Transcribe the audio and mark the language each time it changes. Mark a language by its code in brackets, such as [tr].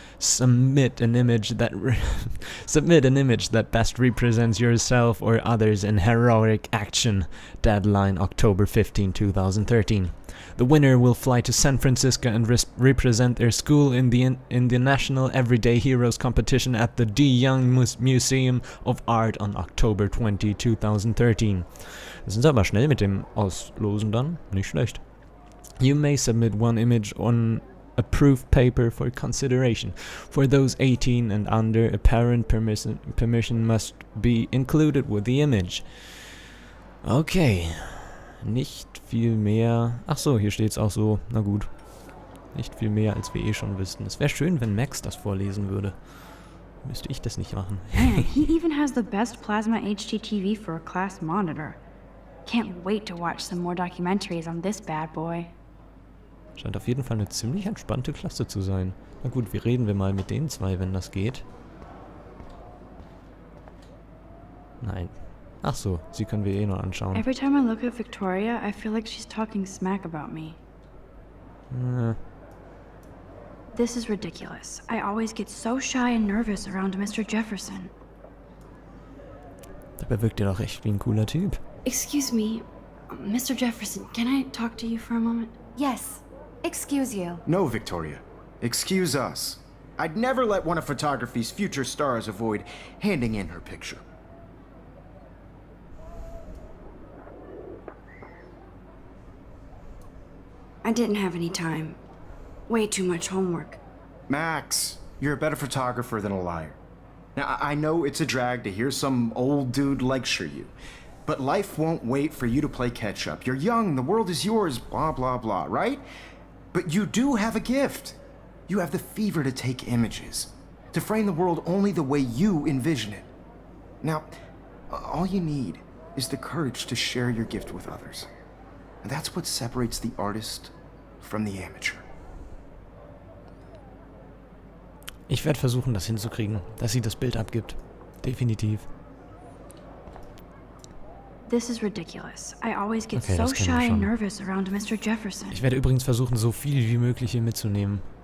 [en] Submit an image that best represents yourself or others in heroic action. Deadline October 15, 2013. The winner will fly to San Francisco and represent their school in the National Everyday Heroes competition at the De Young Museum of Art on October 20, 2013. [de] Das sind sie aber schnell mit dem Auslosen dann. Nicht schlecht. [en] You may submit one image on approved paper for consideration. For those 18 and under, a parent permission must be included with the image. [de] Okay. Nicht viel mehr. Ach so, hier steht's auch so. Na gut. Nicht viel mehr, als wir eh schon wüssten. Es wäre schön, wenn Max das vorlesen würde. Müsste ich das nicht machen. [en] Man, he even has the best plasma HDTV for a class monitor. Can't wait to watch some more documentaries on this bad boy. [de] Scheint auf jeden Fall eine ziemlich entspannte Klasse zu sein. Na gut, wir reden mal mit den zwei, wenn das geht. Nein. Ach so, sie können wir eh noch anschauen. [en] Every time I look at Victoria, I feel like she's talking smack about me. This is ridiculous. I always get so shy and nervous around Mr. Jefferson. [de] Dabei wirkt er doch echt wie ein cooler Typ. [en] Excuse me, Mr. Jefferson, can I talk to you for a moment? Yes. Excuse you. No, Victoria. Excuse us. I'd never let one of photography's future stars avoid handing in her picture. I didn't have any time. Way too much homework. Max, you're a better photographer than a liar. Now, I know it's a drag to hear some old dude lecture you, but life won't wait for you to play catch up. You're young, the world is yours, blah, blah, blah, right? But you do have a gift. You have the fever to take images, to frame the world only the way you envision it. Now, all you need is the courage to share your gift with others. And that's what separates the artist from the amateur. [de] Ich werde versuchen, das hinzukriegen, dass sie das Bild abgibt. Definitiv. [en] This is ridiculous. I always get Okay, so [de] das kennen wir [en] shy and [de] schon. [en] nervous around Mr. Jefferson. [de] Ich werde übrigens versuchen, so viel wie möglich hier mitzunehmen.